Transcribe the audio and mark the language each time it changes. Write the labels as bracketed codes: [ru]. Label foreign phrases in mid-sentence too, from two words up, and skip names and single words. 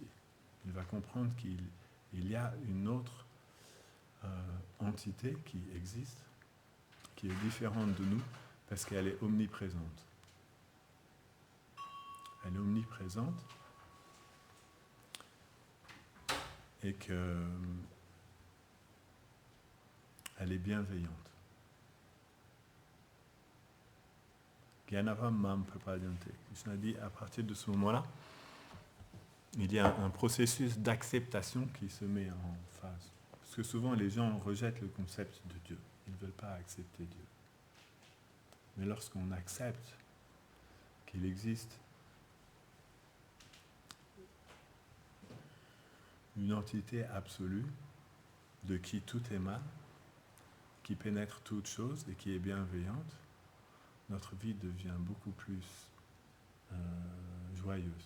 [fr] Il va comprendre qu'il y a une autre entité qui existe, qui est différente de nous, parce qu'elle est omniprésente. Elle est omniprésente et qu'elle est bienveillante. [sa] ज्ञानवं मां प्रपद्यन्ते. [fr] Krishna dit, à partir de ce moment-là, il y a un processus d'acceptation qui se met en phase. Parce que souvent, les gens rejettent le concept de Dieu. Ils ne veulent pas accepter Dieu. Mais lorsqu'on accepte qu'il existe une entité absolue de qui tout émane, qui pénètre toute chose et qui est bienveillante, notre vie devient beaucoup plus joyeuse.